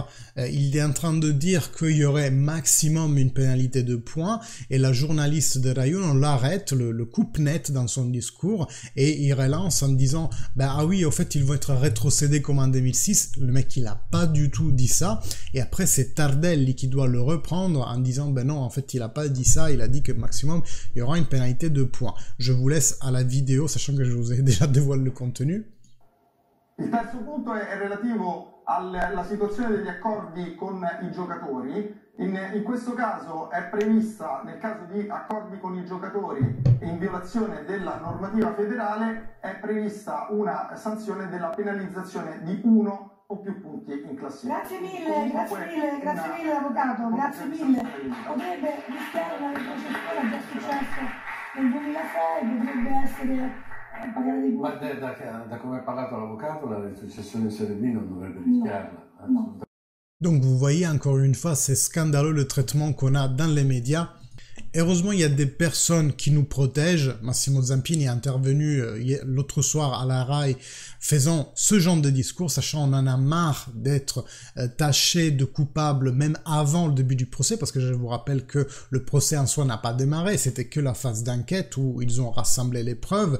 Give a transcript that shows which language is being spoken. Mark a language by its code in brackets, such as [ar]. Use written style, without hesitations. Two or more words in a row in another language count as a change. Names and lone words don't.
[fr] Il est en train de dire qu'il y aurait maximum une pénalité de points et la journaliste de Rai Uno l'arrête, le coupe net dans son discours et il relance en disant ben, ah oui, au fait ils vont être rétrocédés comme en 2006. Le mec il a pas du tout dit ça et après c'est Tardelli qui doit le reprendre en disant ben non en fait il a pas dit ça, il a dit que maximum il y aura une pénalité de points. Je vous laisse à la vidéo sachant que je vous ai déjà dévoilé le contenu. [it] Il terzo punto è relativo alla situazione degli accordi con i giocatori. In questo caso è prevista, nel caso di accordi con i giocatori e in violazione della normativa federale, è prevista una sanzione della penalizzazione di 1 o più punti in classifica. Grazie mille avvocato, grazie mille. Potrebbe rischiare una retrocessione, è già successo nel 2006, potrebbe essere pagare di più. Ma da come ha parlato l'avvocato, la retrocessione in Serie B non dovrebbe rischiarla. No. [fr] Donc vous voyez encore une fois, c'est scandaleux le traitement qu'on a dans les médias. Heureusement, il y a des personnes qui nous protègent. Massimo Zampini est intervenu l'autre soir à la RAI faisant ce genre de discours, sachant on en a marre d'être taché de coupable même avant le début du procès, parce que je vous rappelle que le procès en soi n'a pas démarré, c'était que la phase d'enquête où ils ont rassemblé les preuves.